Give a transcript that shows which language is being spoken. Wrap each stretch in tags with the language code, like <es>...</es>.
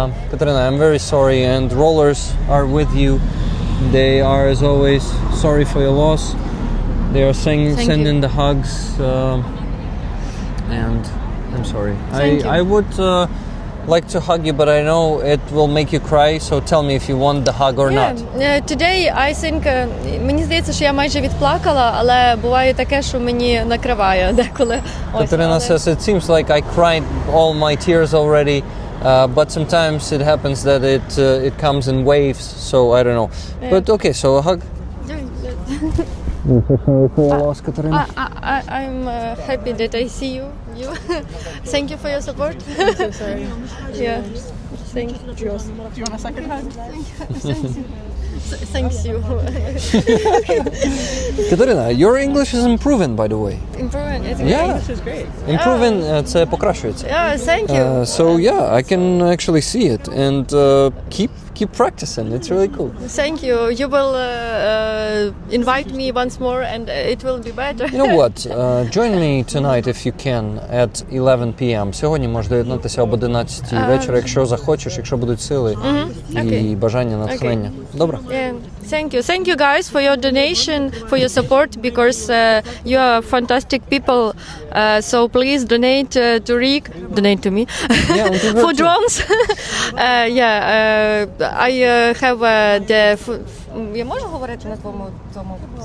<en>Katerina, I'm very sorry, and rollers are with you. They are, as always, sorry for your loss. They are sending the hugs, and I'm sorry. I would like to hug you, but I know it will make you cry, so tell me if you want the hug or not. Today I think,</en> <uk>мені здається, що я майже відплакала, але буває таке, що мені накриває деколи.</uk> <en>Katerina says it seems like I cried all my tears already, but sometimes it happens that it comes in waves, so I don't know. Yeah. But okay, so a hug. I'm so sorry for your loss, Katerina. I'm happy that I see you. Thank you for your support. I'm so sorry. Yeah. Thank you. Do you want a second hug? Thanks you. Katerina, your English is improving, by the way. Improving. Yeah. English is great. Improving,</en> <uk>це покращується.</uk> <en>Yeah, thank you. So yeah, I can actually see it, and keep keep practicing. It's really cool. Thank you. You will invite me once more and it will be better. You know what? Join me tonight if you can at 11 p.m.</en> <uk>Сьогодні можеш доєднатися об 11 вечора, якщо захочеш, якщо будуть сили і бажання, натхнення. Добре?</uk> <en>Yeah. Thank you guys for your donation, for your support, because you are fantastic people. So please donate to Rick, donate to me for drones. I have the.</en> <uk>Я можу говорити на твоєму цьому?</uk>